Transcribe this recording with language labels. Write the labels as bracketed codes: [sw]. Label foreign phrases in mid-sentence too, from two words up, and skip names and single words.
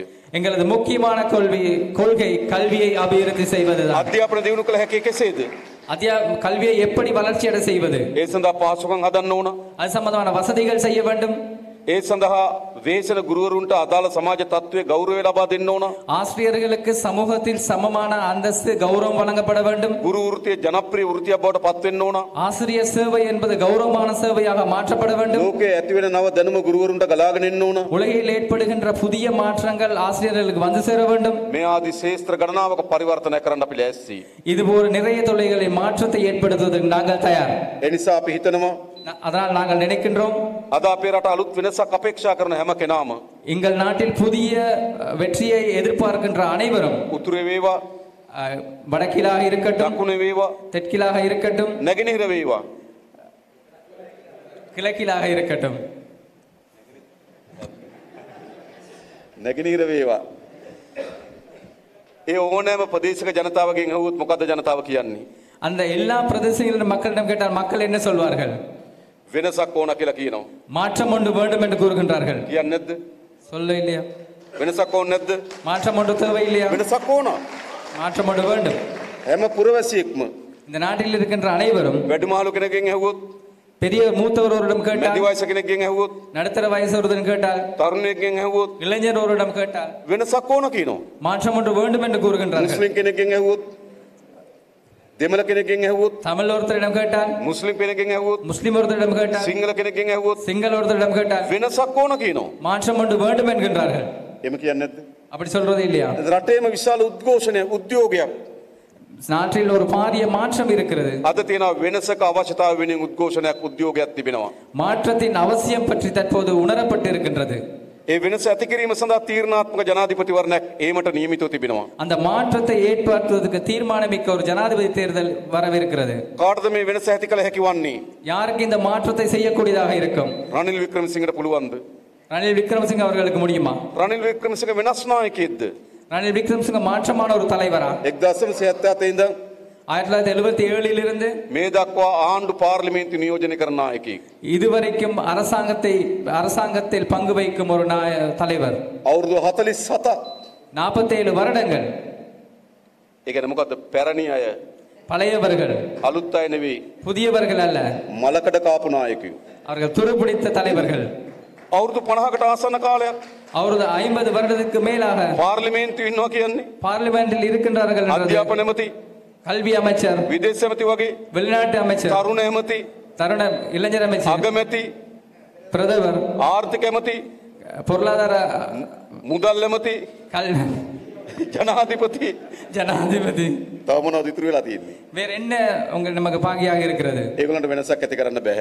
[ta] எங்களது முக்கியமான கொள்கை கல்வியை அபிவிருத்தி செய்வதுதான். [si] අධ්‍යාපන දියුණු කළ හැකි කෙසේද? [ta] கல்வியை எப்படி வளர்ச்சியடை செய்வது? [si] ඒ සඳහා පාසුකම් හදන්න ඕන. [ta] அது சம்பந்தமான வசதிகள் செய்ய வேண்டும். [si] ඒ සඳහා වේසන ගුරුවරුන්ට අදාළ සමාජ තත්ත්වයේ ගෞරවය ලබා දෙන්න ඕන. [ta] ஆசிரியர்களுக்கு சமூகத்தில் சமமான அந்தஸ்து கௌரவம் வழங்கப்பட வேண்டும். [si] ගුරු වෘත්තිය ජනප්‍රිය වෘත්තියක් බවට පත් වෙන්න ඕන. [ta] ஆசிரியர் சேவை என்பது கௌரவமான சேவையாக மாற்றப்பட வேண்டும். [si] ලෝකයේ ඇති වෙන නව දැනුම ගුරුවරුන්ට ගලාගෙන එන්න ඕන. [ta] உலகில் ஏற்படுகின்ற புதிய மாற்றங்கள் ஆசிரியர்களுக்கு வந்து சேர வேண்டும். [si] මේ ආදී ශේත්‍ර ගණනාවක පරිවර්තනය කරන්න අපි ලෑස්ති. [ta] இதுபோல நிறைய தொழில்களில் மாற்றத்தை ஏற்படுத்துவதற்கு நாங்கள் தயார். [si] ඒ නිසා අපි හිතනවා [ta] அதனால் நாங்கள் நினைக்கின்றோம் [si] අද අපේ රට අලුත් වෙනසක් අපේක්ෂා කරන හැම කෙනාම [ta] எங்கள் நாட்டில் புதிய வெற்றியை எதிர்பார்க்கின்ற அனைவரும் [si] උතුරේ වේවා [ta] வடக்கிலாக இருக்கட்டும் [si] දකුණේ වේවා [ta] தெற்கிலாக இருக்கட்டும் [si] නැගෙනහිර වේවා [ta] கிழக்கிலாக இருக்கட்டும் [si] නැගෙනහිර වේවා ඒ ඕනෑම ප්‍රදේශක ජනතාවගෙන් අහුවොත් මොකද්ද ජනතාව කියන්නේ? [ta] அந்த எல்லா பிரதேசங்களிலும் மக்களிடம் கேட்டால் மக்கள் என்ன சொல்வார்கள்? [si] වෙනසක් ඕන කියලා කියනවා. [ta] மாற்றம் ஒன்று வேண்டும் என்று கூறுகின்றார்கள். [si] කියන්නේ නැද්ද? [ta] சொல்ல இல்லையா? [si] වෙනසක් ඕන නැද්ද? [ta] மாற்றம் ஒன்று தேவை இல்லையா? [si] වෙනසක් ඕන. [ta] மாற்றம் ஒன்று வேண்டும். [si] හැම පුරවැසියෙක්ම [ta] இந்த நாட்டில் இருக்கின்ற அனைவரும் [si] වැඩිමාළු කෙනෙක්ගෙන් අහුවොත් [ta] பெரிய மூத்தவரோரிடம் கேட்டால் [si] මැදි වයස කෙනෙක්ගෙන් අහුවොත් [ta] நடுத்தர வயசொருடன் கேட்டால் [si] තරුණයෙක්ගෙන් අහුවොත් [ta] இளைஞர் ஒருவரிடம் கேட்டால் [si] වෙනසක් ඕන කියනවා. [ta] மாற்றம் ஒன்று வேண்டும் என்று கூறுகின்றார்கள். [si] මුස්ලිම් කෙනෙක්ගෙන් අහුවොත් දෙමළ කෙනෙක්ගෙන් අහුවොත් [ta] தமிழ் ஒருத்தரிடம் கேட்டால் [si] මුස්ලිම් කෙනෙක්ගෙන් අහුවොත් [ta] முஸ்லிம் ஒருத்தரிடம் கேட்டால் [si] සිංහල කෙනෙක්ගෙන් අහුවොත් [ta] சிங்கள ஒருத்தரிடம் கேட்டால் [si] වෙනසක් ඕන කියනවා. [ta] மாற்றம் ஒன்று வேண்டும் என்கின்றார்கள். [si] එහෙම කියන්නේ නැද්ද? [ta] அப்படி சொல்றது இல்லையா? [si] රටේම විශාල උද්ඝෝෂණයක් [ta] நாட்டில் ஒரு பாரிய மாற்றம் இருக்கிறது. [si] අද තියෙන වෙනසක අවශ්‍යතාව වෙනින් උද්ඝෝෂණයක් උද්‍යෝගයක් තිබෙනවා. [ta] மாற்றத்தின் அவசியம் பற்றி தற்போது உணரப்பட்டிருக்கின்றது. [si] ඒ වෙනස ඇති කිරීම සඳහා තීරණාත්මක ජනාධිපතිවරණයක් ඒමට නියමිතව තිබෙනවා. [ta] அந்த மாற்றத்தை ஏற்படுத்துவதற்கு தீர்மானமிக்க ஒரு ஜனாதிபதி தேர்தல் வரவிருக்கிறது. [si] කාටද මේ වෙනස ඇති කළ හැකි වන්නේ? [ta] யாருக்கு இந்த மாற்றத்தை செய்யக்கூடியதாக இருக்கும்? [si] රනිල් වික්‍රමසිංහට පුළුවන්ද? [ta] ரணில் விக்ரமசிங்க அவர்களுக்கு முடியுமா? [si] රනිල් වික්‍රමසිංහ වෙනස් නායකයෙක්ද? [ta] ரணில் விக்ரமசிங்க மாற்றமான ஒரு தலைவரா? [si] 1977 ඉඳන් [ta] 1977 இருந்து [si] මේ දක්වා ආණ්ඩු පාර්ලිමේන්තු නියෝජනය කරන නායකයෙක්. [ta] இதுவரைக்கும் அரசாங்கத்தில் பங்கு வைக்கும் ஒரு தலைவர். [si] අවුරුදු 47 [ta] 47 வருடங்கள். [si] ඒ කියන්නේ මොකද්ද? පැරණි අය, [ta] பழையவர்கள், [si] අලුත් අය නෙවෙයි. [ta] புதியவர்கள் அல்ல. [si] මලකඩ කාපු නායකයෝ. [ta] அவர்கள் துருப்பிடித்த தலைவர்கள். [si] අවුරුදු 50කට ආසන්න කාලයක් [ta] அவரது 50 வருடத்துக்கு மேலாக [si] පාර්ලිමේන්තු ඉන්නවා කියන්නේ. [ta] பார்லிமெண்டில் இருக்கின்றார்கள். [si] අධ්‍යාපන ඇමති, [ta] கல்வி அமைச்சர், [si] විදේශ ඇමති වගේ, [ta] வெளிநாட்டு அமைச்சர், [si] තරුණ ඇමති, [ta] தருண இளைஞர் அமைச்சர், [si] අගමැති, [ta] பிரதமர், [si] ආර්ථික ඇමති, [ta] பொருளாதார [si] මුදල් ඇමති, ජනාධිපති තව මොනවද ඉතුරු වෙලා තියෙන්නේ? [ta] வேற என்ன நமக்கு பாக்கியாக இருக்கிறது? [si] ඒගොල්ලන්ට වෙනසක් ඇති කරන්න බෑ.